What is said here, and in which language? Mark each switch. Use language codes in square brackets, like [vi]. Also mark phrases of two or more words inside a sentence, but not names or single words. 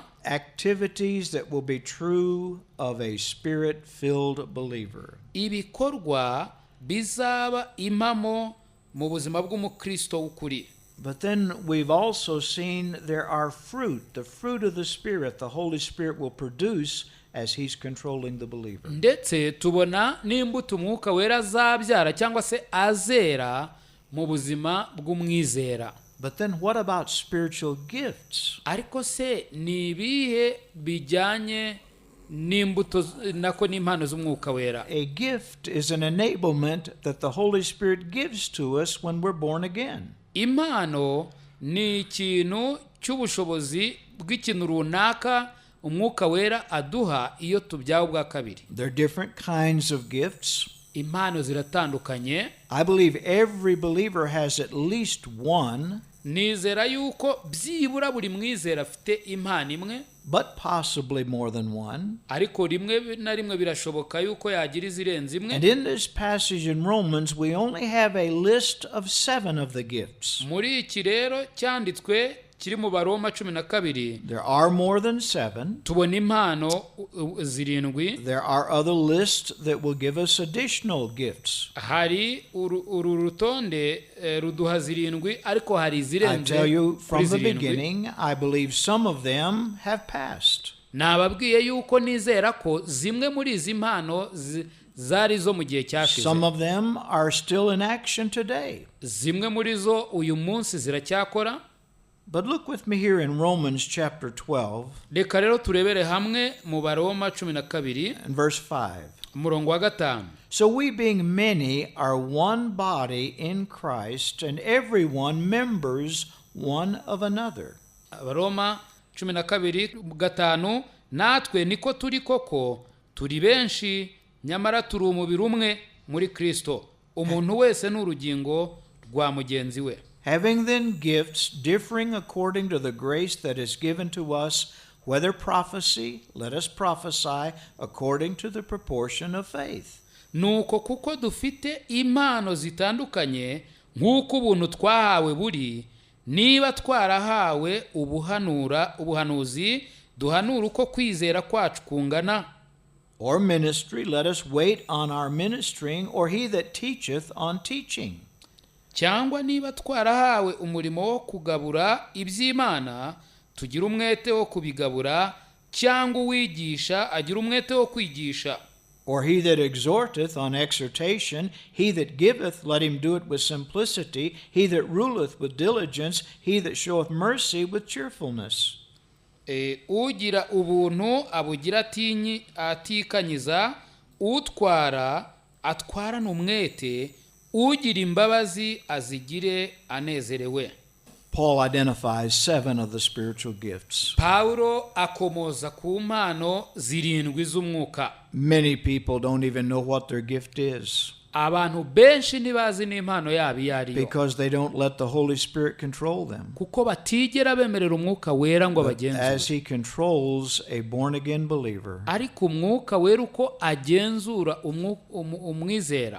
[en] activities that will be true of a spirit-filled believer. [rw] Ibikorwa bizaba impamo mu buzima bw'umukristo w'ukuri. [en] But then we've also seen there are fruit, the fruit of the Spirit, the Holy Spirit will produce as He's controlling the believer. [rw] Ndetse tubona n'imbuto umwuka wera azabyara cyangwa se azera mu buzima bw'umwizera. [en] But then what about spiritual gifts? [rw] Ariko se ni ibihe bijyanye n'imbuto nako n'impano z'umwuka wera? [en] A gift is an enablement that the Holy Spirit gives to us when we're born again. [rw] Impano ni ikintu cy'ubushobozi bw'ikintu runaka umwuka wera aduha iyo tubyawe bwa kabiri. [en] There are different kinds of gifts. [rw] Impano ziratandukanye. [en] I believe every believer has at least one. [rw] Nizera yuko byibura buri mwizera afite impano imwe, [en] but possibly more than one. [rw] Ariko rimwe na rimwe birashoboka yuko yagira izirenze imwe. [en] And in this passage in Romans we only have a list of 7 of the gifts. [rw] Muri iki rero cyanditswe kiri mu Baroma 12. [en] There are more than 7. [rw] Tubona impano zirindwi. [en] There are other lists that will give us additional gifts. [rw] Hari uru rutonde ruduha zirindwi ariko hari zirenze. [en] I tell you from the beginning, I believe some of them have passed. [rw] Nababwiye yuko nizera ko zimwe muri izi mpano zari zo mu gihe cyashize. [en] Some of them are still in action today. [rw] Zimwe muri zo uyu munsi ziracyakora. [en] But look with me here in Romans chapter 12. [rw] Reka rero turebere hamwe mu Baroma 12 [en] and verse 5. [rw] Umurongo wa 5. [en] So we being many are one body in Christ, and everyone members one of another. [rw] Baroma 12:5 natwe niko turi koko turi benshi nyamara turi umubiri umwe muri Kristo, umuntu wese n'urugingo rwa mugenzi we. [en] Having then gifts differing according to the grace that is given to us, whether prophecy, let us prophesy according to the proportion of faith. [rw] Nuko kuko dufite impano zitandukanye nk'uko ubuntu twahawe buri, niba twarahawe ubuhanuzi duhanura uko kwizera kwacu kungana. [en] Or ministry, let us wait on our ministering, or he that teacheth on teaching. [rw] Cyangwa niba twarahawe umurimo wo kugabura iby'Imana, tugira umwete wo kubigabura, cyangwa uwigisha agira umwete wo kwigisha. [en] Or he that exhorteth on exhortation, he that giveth, let him do it with simplicity, he that ruleth with diligence, he that showeth mercy with cheerfulness. [rw] Ugira ubuntu abugira atikanyiza, utwara atwarana umwete, ugira imbabazi azigire anezerewe. [en] Paul identifies 7 of the spiritual gifts. [rw] Paulo akomoza ku mpano zirindwi z'umwuka. [en] Many people don't even know what their gift is. [rw] Abantu benshi ntibazi n'impano yabo iyo ariyo. [en] Because they don't let the Holy Spirit control them. [rw] Kuko batigera bemerera umwuka wera ngo abagenzure. [en] As he controls a born again believer, [rw] ariko umwuka wera uko agenzura umwizera,